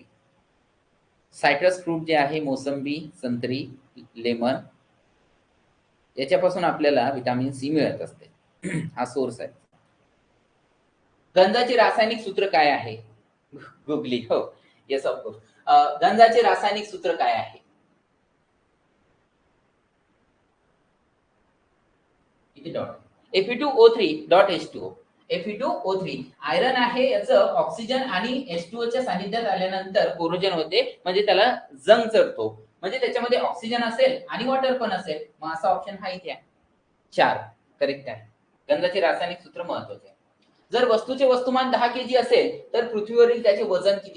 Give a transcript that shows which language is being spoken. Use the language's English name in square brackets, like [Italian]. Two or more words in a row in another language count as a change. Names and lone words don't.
[English] citrus fruit [Marathi] जे आहे, मोसंबी, संत्री, लेमन, याच्यापासून आपल्याला [English] vitamin C [Marathi] मिळत असते. हा सोर्स आहे. गंजाचे रासायनिक सूत्र काय आहे? गुगली, हो, [English] yes of course. [Marathi] गंजाचे रासायनिक सूत्र काय आहे? किती डॉट? Fe2O3.H2O. Fe2O3 आयरन आहे, याचं ऑक्सिजन आणि H2O च्या सानिध्यात आल्यानंतर कोरोजन होते, म्हणजे त्याला जंग चढतो, म्हणजे त्याच्यामध्ये ऑक्सिजन असेल आणि वॉटर पण असेल, मग असा ऑप्शन हा इथे आहे. 4 करेक्ट आहे. गंजाचे रासायनिक सूत्र महत्वाचे आहे. जर वस्तूचे वस्तुमान 10 केजी असेल तर पृथ्वीवरील त्याचे वजन किती?